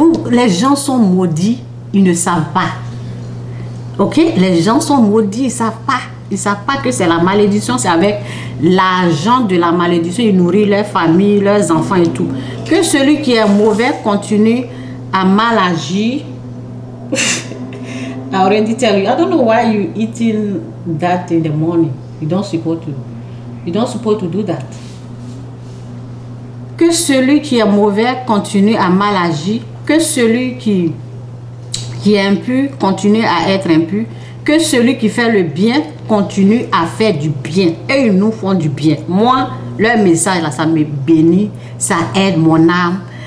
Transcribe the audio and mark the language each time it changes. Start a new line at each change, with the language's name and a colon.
French: Les gens sont maudits, ils ne savent pas. Ok? Les gens sont maudits, ils ne savent pas. Ils ne savent pas que c'est la malédiction, c'est avec l'argent de la malédiction, ils nourrissent leur famille, leurs enfants et tout. Que celui qui est mauvais continue à mal agir.
English: I already tell you, I don't know why you eating that in the morning. You don't supposed to do that.
French: Que celui qui est mauvais continue à mal agir. Que celui qui est impur continue à être impur. Que celui qui fait le bien continue à faire du bien. Et ils nous font du bien. Moi, leur message, là, ça me bénit, ça aide mon âme.